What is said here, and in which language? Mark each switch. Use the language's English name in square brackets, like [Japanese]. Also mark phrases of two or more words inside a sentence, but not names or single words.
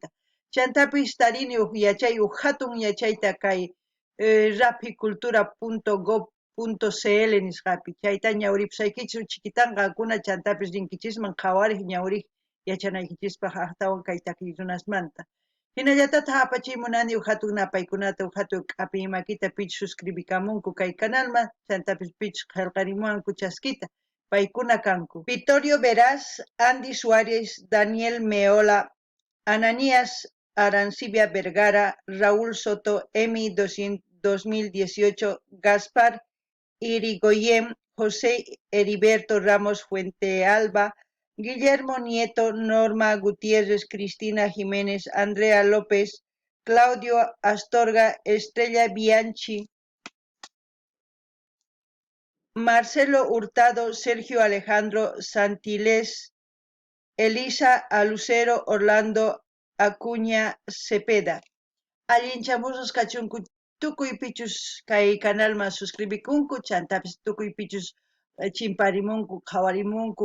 [Quechua] Chantapis tarini yachay hatun yachayta kay rapicultura.gov.cl nisqapi chayta ñawripusaykichis chikitanqa kuna chantapis rinkichisman qhawariq ñawriq yachanaykichispaq aqtawan kay takiy runasmanta. Hinallatata apachimunani hatun napaykunata hatun q'api makita pich suscribikamunku kay kanalman chantapis pich qillqarimunku chaskita paykuna kanku Vittorio Veraz, Andy Suárez, Daniel Meola, Ananías Arancibia Vergara, Raúl Soto, Emi 2018, Gaspar Irigoyen, José Heriberto Ramos Fuentealba, Guillermo Nieto, Norma Gutiérrez, Cristina Jiménez, Andrea López, Claudio Astorga, Estrella Bianchi, Marcelo Hurtado, Sergio Alejandro Santilés, Elisa Alucero, Orlando Acuña Cepeda. Allinchamusas kachunku tukuy pichus kay kanalman suscribikunku chantapis tukuy pichus chimparimunku qhawarimunku